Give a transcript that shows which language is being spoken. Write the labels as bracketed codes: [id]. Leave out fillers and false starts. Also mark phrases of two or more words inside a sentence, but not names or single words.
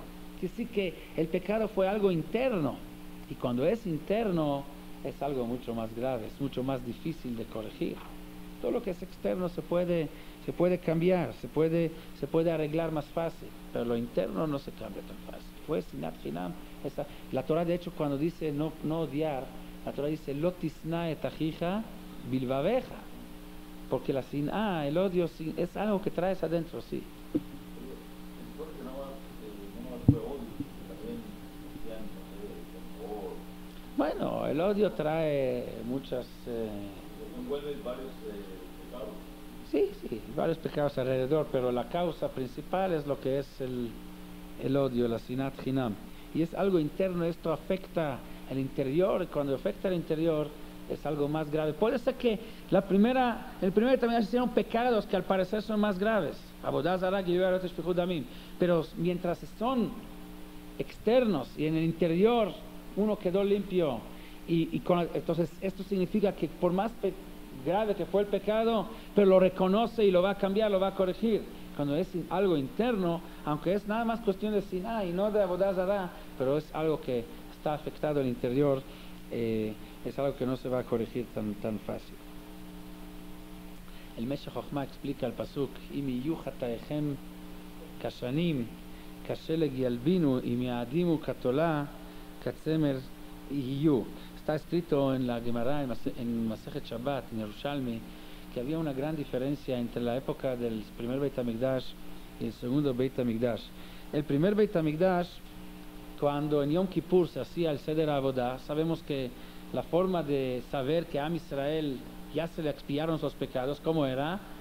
[es] Quiere decir que el pecado fue algo interno. Y cuando es interno es algo mucho más grave, es mucho más difícil de corregir. Todo lo que es externo se puede cambiar, se puede arreglar más fácil, pero lo interno no se cambia tan fácil. [he] Pues שנאת חינם, [es] la Torah de hecho cuando dice no odiar, la Torah dice [he] לא תשנא את אחיך בלבבך, [es] porque la sin'a, el odio es algo que traes adentro, sí. Bueno, el odio trae muchas... envuelve varios pecados. Sí, varios pecados alrededor, pero la causa principal es lo que es el odio, la [he] שנאת חינם. [es] Y es algo interno, esto afecta el interior, y cuando afecta el interior es algo más grave. Puede ser que el primer también se hicieron pecados que al parecer son más graves. Pero mientras son externos y en el interior uno quedó limpio entonces esto significa que por más grave que fue el pecado, pero lo reconoce y lo va a cambiar, lo va a corregir. Cuando es algo interno, aunque es nada más cuestión de siná y no de [he] עבודה זרה, [es] pero es algo que está afectado al interior, es algo que no se va a corregir tan fácil. El Meshech Chochma explica el pasuk [he] אם יהיו חטאיכם כשנים כשלג ילבינו אם יאדימו כתולע כצמר יהיו. [es] Está escrito en la Gemara, en Masechet Shabbat, en Yerushalmi, que había una gran diferencia entre la época del primer Beit HaMikdash y el segundo Beit HaMikdash. El primer Beit HaMikdash, cuando en Yom Kippur se hacía el [he] סדר עבודה, [es] sabemos que la forma de saber que a [he] עם ישראל [es] ya se le expiaron sus pecados, ¿cómo era?